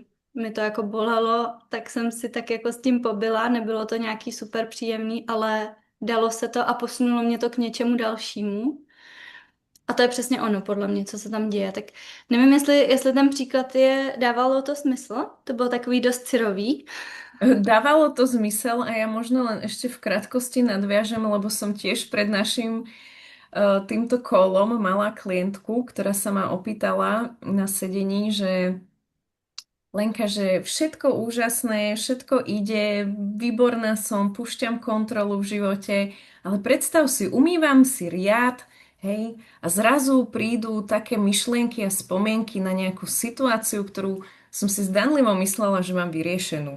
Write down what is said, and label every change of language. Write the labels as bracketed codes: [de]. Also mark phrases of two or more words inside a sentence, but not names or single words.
[cs] mi to jako bolelo, tak jsem si tak jako s tím pobyla, nebylo to nějaký super příjemný, ale dalo se to a posunulo mě to k něčemu dalšímu. A to je přesně ono, podle mě, co se tam děje. Tak nevím, jestli ten příklad dávalo to smysl. To bylo takový dost syrový. [sk] Dávalo to zmysel a ja možno len ešte v krátkosti nadviažem, lebo som tiež pred našim týmto kolom mala klientku, ktorá sa ma opýtala na sedení, že Lenka, že všetko úžasné, všetko ide, výborná som, púšťam kontrolu v živote, ale predstav si, umývam si riad, hej, a zrazu prídu také myšlienky a spomienky na nejakú situáciu, ktorú som si zdanlivo myslela, že mám vyriešenú.